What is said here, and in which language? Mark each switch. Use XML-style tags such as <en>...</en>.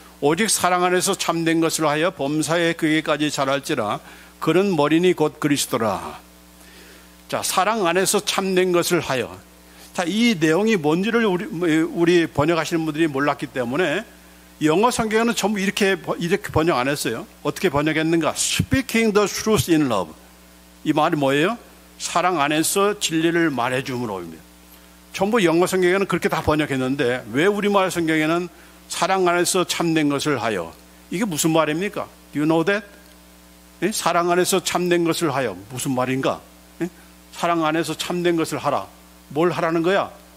<ko>오직 사랑 안에서 참된 것을 하여 범사에 그에게까지 자랄지라 그는 머리니 곧 그리스도라. 자, 사랑 안에서 참된 것을 하여. 자, 이 내용이 뭔지를 우리 번역하시는 분들이 몰랐기 때문에 영어 성경에는 전부 이렇게 번역 안 했어요. 어떻게 번역했는가?</ko> <en>Speaking the truth in love.</en> <ko>이 말이 뭐예요? 사랑 안에서 진리를 말해줌으로입니다. 전부 영어 성경에는 그렇게 다 번역했는데 왜 우리말 성경에는 사랑 안에서 참된 것을 하여? 이게 무슨 말입니까?</ko> <en>Do you know that?</en> <ko>사랑 안에서 참된 것을 하여. 무슨 말인가? 사랑 안에서 참된 것을 하라. 뭘 하라는 거야?</ko>